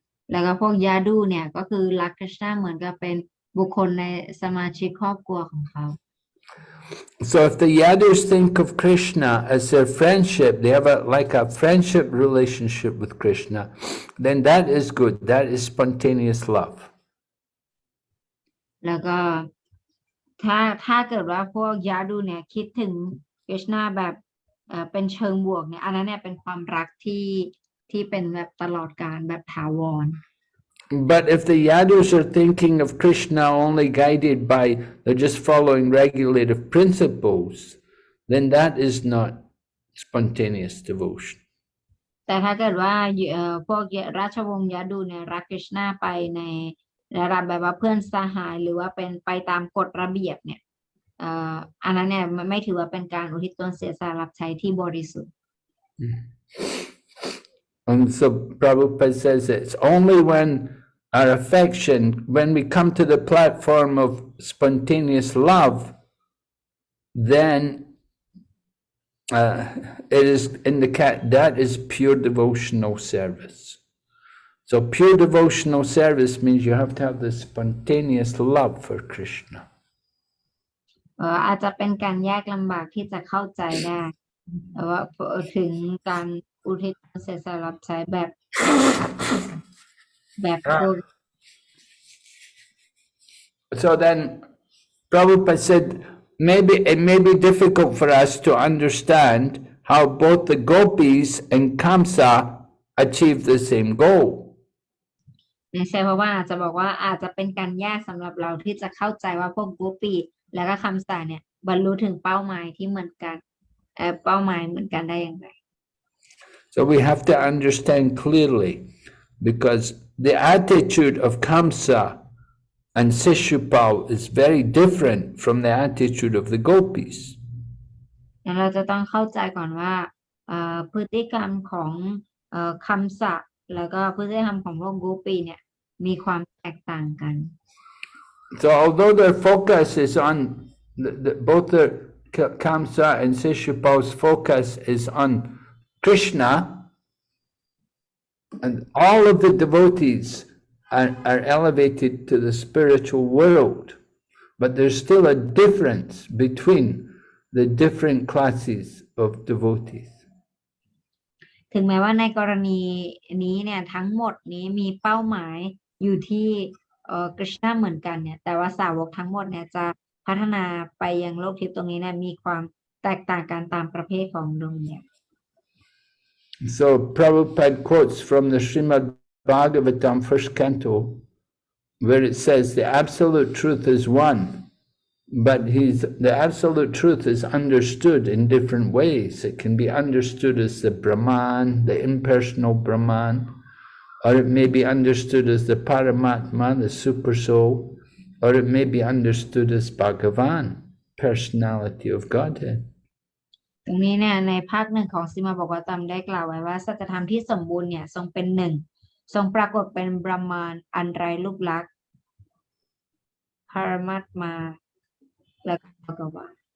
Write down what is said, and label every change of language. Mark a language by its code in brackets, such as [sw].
[th] แล้วก็พวกยาดูเนี่ยก็คือรักคริชนาเหมือนกับเป็นบุคคลในสมาชิกครอบครัวของเขา [en] So if the Yadus think of Krishna as their friendship, they have like a friendship relationship with Krishna, then that is good. That is spontaneous love. [th] แล้วก็ถ้าเกิดว่าพวกยาดูเนี่ยคิดถึงคริชนาแบบเป็นเชิงบวกเนี่ยอันนั้นเนี่ยเป็นความรักที่เป็นแบบตลอดกาลแบบถาวร [en] But if the Yadus are thinking of Krishna only guided by they're just following regulative principles, then that is not spontaneous devotion. [th] แต่ถ้าเกิดว่าพวกราชวงศ์ยาดูเนี่ยรักคริชนาไปในระดับแบบว่าเพื่อนสหายหรือว่าเป็นไปตามกฎระเบียบเนี่ยอันนั้นเนี่ยไม่ถือว่าเป็นการอุทิศตนเสียสละรับใช้ที่บริสุทธิ์ [en] And so Prabhupada says it's only when our affection, when we come to the platform of spontaneous love, then it is that is pure devotional service. So pure devotional service means you have to have this spontaneous love for Krishna. [th] อาจจะเป็นการยากลำบากที่จะเข้าใจได้ว่าถึงการอุทิศเสียสละรับใช้แบบ [en] So then Prabhupada said maybe it may be difficult for us to understand how both the gopis and Kamsa achieve the same goal. [th] ใช่เพราะว่าอาจจะบอกว่าอาจจะเป็นการยากสำหรับเราที่จะเข้าใจว่าพวกโกปีและก็คำสาเนี่ยบรรลุถึงเป้าหมายที่เหมือนกันเป้าหมายเหมือนกันได้อย่างไร [en] So we have to understand clearly because the attitude of Kamsa and Sishupal is very different from the attitude of the gopis. [th] เราจะต้องเข้าใจก่อนว่าพฤติกรรมของคำสะแล้วก็พฤติกรรมของพวกโกปีเนี่ยมีความแตกต่างกัน [en] So although their focus is on both the Kamsa and Sishupal's focus is on Krishna, and all of the devotees are elevated to the spiritual world, but there's still a difference between the different classes of devotees. [th] ถึงแม้ว่าในกรณีนี้เนี่ยทั้งหมดนี้มีเป้าหมายอยู่ที่กฤษณะเหมือนกันเนี่ยแต่ว่าสาวกทั้งหมดเนี่ยจะพัฒนาไปยังโลกทิพย์ตรงนี้เนี่ยมีความแตกต่างกันตามประเภทของดวงเนี่ย [en] So Prabhupada quotes from the Srimad Bhagavatam first canto, where it says the absolute truth is one, but the absolute truth is understood in different ways. It can be understood as the Brahman, the impersonal Brahman, or it may be understood as the Paramatma, the super soul, or it may be understood as Bhagavan, personality of Godhead. [th] ตรงนี้เนี่ยในภาคหนึ่งของสิมาบอกว่าตามได้กล่าวไว้ว่าสัจธรรมที่สมบูรณ์เนี่ยทรงเป็นหนึ่งทรงปรากฏเป็นบรมานอันไร้รูปลักษณ์พารมัตมาและภกวา